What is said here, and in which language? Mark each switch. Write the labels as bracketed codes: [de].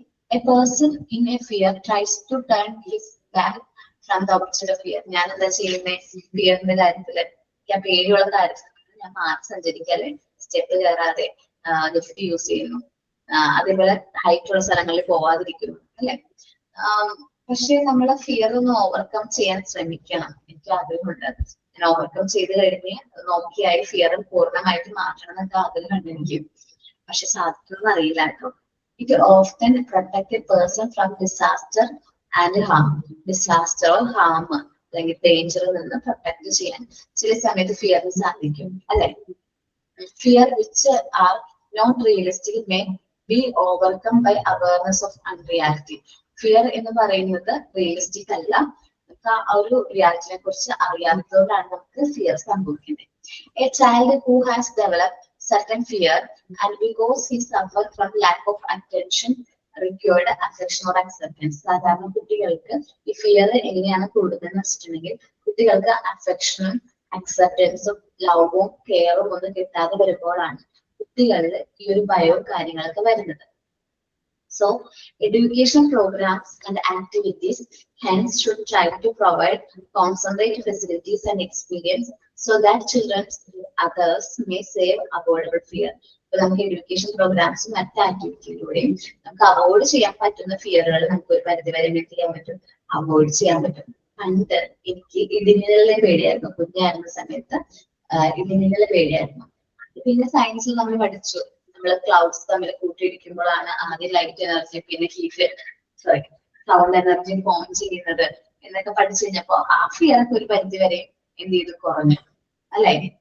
[en] A person in a fear tries to turn his back from the opposite of fear. [ml] ഞാൻ എന്താ ചെയ്യുന്നത് ഫിയറിന്റെ കാര്യത്തില്, ഞാൻ പേടിയുള്ള കാര്യത്തിൽ ഞാൻ മാറി സഞ്ചരിക്കാതെ സ്റ്റെപ്പ് കയറാതെ ലിഫ്റ്റ് യൂസ് ചെയ്യുന്നു. അതേപോലെ ഹൈറ്റ് ഉള്ള സ്ഥലങ്ങളിൽ പോവാതിരിക്കുന്നു, അല്ലെ? പക്ഷെ നമ്മളെ ഫിയർ ഒന്ന് ഓവർകം ചെയ്യാൻ ശ്രമിക്കണം. എനിക്ക് ആഗ്രഹമുണ്ട്. ഞാൻ ഓവർകം ചെയ്ത് കഴിഞ്ഞ് നോക്കിയായി ഫിയർ പൂർണ്ണമായിട്ട് മാറ്റണം എന്നൊക്കെ ആഗ്രഹമുണ്ട് എനിക്ക്. പക്ഷെ സാധിക്കുമെന്ന് അറിയില്ല കേട്ടോ. [en] It often protect a person from disaster and harm. Disaster or harm, [ml] അല്ലെങ്കിൽ ഡേഞ്ചറിൽ നിന്ന് പ്രൊട്ടക്ട് ചെയ്യാൻ ചില സമയത്ത് ഫിയറിന് സാധിക്കും, അല്ലെ? [en] Fear which are not realistic may be overcome by awareness of unreality. [ml] Fear എന്ന് പറയുന്നത് റിയലിസ്റ്റിക് അല്ല. നമുക്ക് ആ ഒരു റിയാലിറ്റിനെ കുറിച്ച് അറിയാത്തതുകൊണ്ടാണ് നമുക്ക് ഫിയർ സംഭവിക്കുന്നത്. [en] A child who has developed certain fear and because he suffer from lack of attention required affection or acceptance. [ml] സാധാരണ കുട്ടികൾക്ക് ഈ ഫിയർ എങ്ങനെയാണ് കൂടുതലെന്ന് വെച്ചിട്ടുണ്ടെങ്കിൽ കുട്ടികൾക്ക് അഫെക്ഷനും അക്സെപ്റ്റൻസും ലവും കെയറും ഒന്നും കിട്ടാതെ വരുമ്പോഴാണ് കുട്ടികളിൽ ഈ ഒരു ഭയവും കാര്യങ്ങളൊക്കെ വരുന്നത്. [en] So education programs and activities hence should try to provide concentrated facilities and experience so that children and others may save avoidable fear. [ml] അപ്പോൾ നമുക്ക് എഡ്യൂക്കേഷൻ പ്രോഗ്രാംസും മറ്റ് ആക്ടിവിറ്റിയിലൂടെയും നമുക്ക് അവോയ്ഡ് ചെയ്യാൻ പറ്റുന്ന ഫിയറുകൾ നമുക്ക് ഒരു പരിധിവരെ ചെയ്യാൻ പറ്റും, അവോയ്ഡ് ചെയ്യാൻ പറ്റും. പണ്ട് എനിക്ക് ഇടിമിന്നലിനെ പേടിയായിരുന്നു. കുഞ്ഞായിരുന്ന സമയത്ത് ഇടിമിന്നലിനെ പേടിയായിരുന്നു. പിന്നെ സയൻസിൽ നമ്മൾ പഠിച്ചു, നമ്മള് ക്ലൗഡ്സ് തമ്മിൽ കൂട്ടിയിടിക്കുമ്പോഴാണ് ആദ്യം ലൈറ്റ് എനർജി പിന്നെ സൗണ്ട് എനർജി ഫോം ചെയ്യുന്നത് എന്നൊക്കെ പഠിച്ചു കഴിഞ്ഞപ്പോ ആ ഫിയറൊക്കെ ഒരു പരിധി വരെ എന്ത് ചെയ്തു, കുറഞ്ഞു, അല്ലെ?